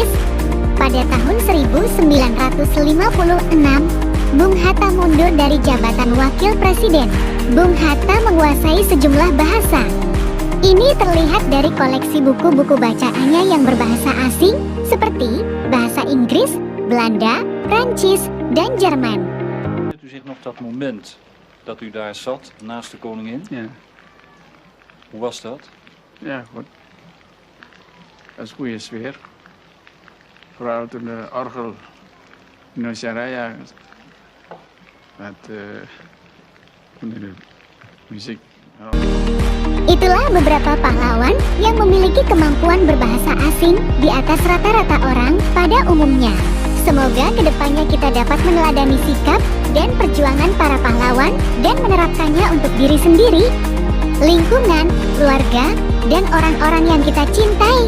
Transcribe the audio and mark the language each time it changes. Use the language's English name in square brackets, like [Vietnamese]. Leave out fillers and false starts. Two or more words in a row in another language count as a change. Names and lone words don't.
[Indonesian] Pada tahun 1956, Bung Hatta mundur dari jabatan Wakil Presiden. Bung Hatta menguasai sejumlah bahasa. Ini terlihat dari koleksi buku-buku bacaannya yang berbahasa asing seperti bahasa Inggris, Belanda, Prancis, dan Jerman. [Dutch] Herinnert u zich nog dat moment dat u daar zat naast de koningin? Ja, Hoe was dat? ja, goed. Dat is goede sfeer. Vooral toen de orgel Indonesia Raya [Indonesian] buat musik. Itulah beberapa pahlawan yang memiliki kemampuan berbahasa asing di atas rata-rata orang pada umumnya. Semoga kedepannya kita dapat meneladani sikap dan perjuangan para pahlawan dan menerapkannya untuk diri sendiri, lingkungan, keluarga, dan orang-orang yang kita cintai.